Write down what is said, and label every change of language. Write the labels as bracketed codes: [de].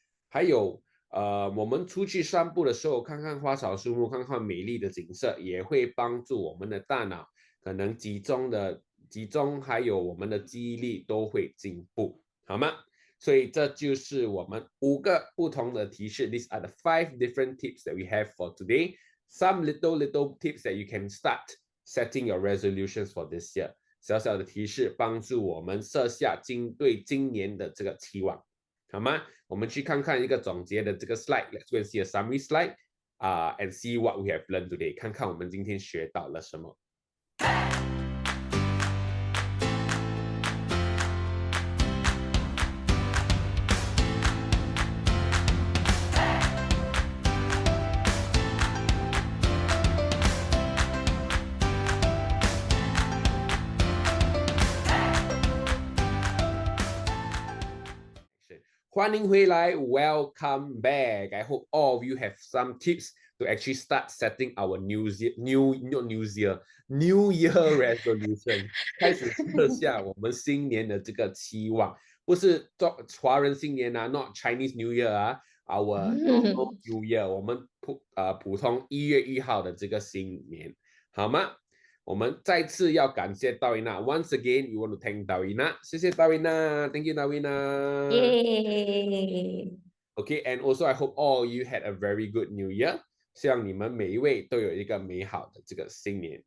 [zh] 还有我们出去散步的时候，看看花草树木，看看美丽的景色，也会帮助我们的大脑可能集中，还有我们的记忆力都会进步，好吗？所以这就是我们5个不同的提示。 [en] These are the 5 different tips that we have for today. Some little tips that you can start setting your resolutions for this year. [zh] 小小的提示帮助我们设下对今年的这个期望，好吗？我们去看看一个总结的这个 slide. [en] Let's go and see a summary slide and see what we have learned today. [zh] 看看我们今天学到了什么。欢迎回来 ， [en] Welcome back. I hope all of you have some tips to actually start setting our New Year resolution. [zh] 开始设下我们新年的这个期望，不是华人新年啊 ， [en] not Chinese New Year [zh] 啊， [en] our normal New Year， [zh] 我们普通1月1号的这个新年，好吗？我们再次要感谢Darwina。 [en] Once again, you want to thank Darwina. [zh] 谢谢Darwina, [en] thank you [zh] Darwina. Yay! [en] Okay, and also I hope all you had a very good New Year. [zh] 希望你们每一位都有一个美好的这个新年。